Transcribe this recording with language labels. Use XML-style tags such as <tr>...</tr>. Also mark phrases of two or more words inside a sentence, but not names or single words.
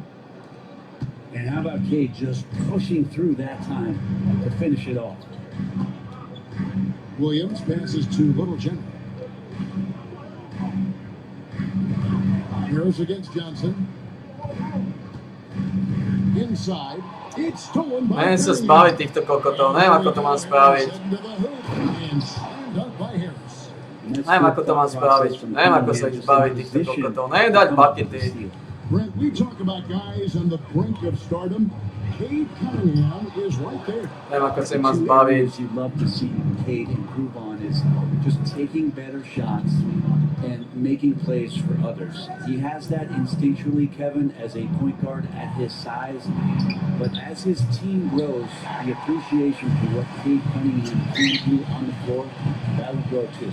<en>And how about Cade just pushing through that time to finish it off? Williams passes to Little General. Heroes against Johnson. Inside. It's stolen by</en> <sk>Neviem sa spraviť týchto kokotov, neviem ako to mám spraviť. Neviem ako to mám spraviť, neviem ako sa ich zbaviť týchto kokotov, neviem dať buckety.</sk> <en>Brent, we talk about guys on the brink of stardom. Cade Cunningham is right there.</en> <sk>Neviem ako sa im mám zbaviť.</sk> <en>You'd love to see Cade improve on is just taking better shots and making plays for others. He has that instinctually, Kevin, as a point guard at his size. But as his team grows, the appreciation for what Cade Cunningham can do on the floor, that will grow too.</en>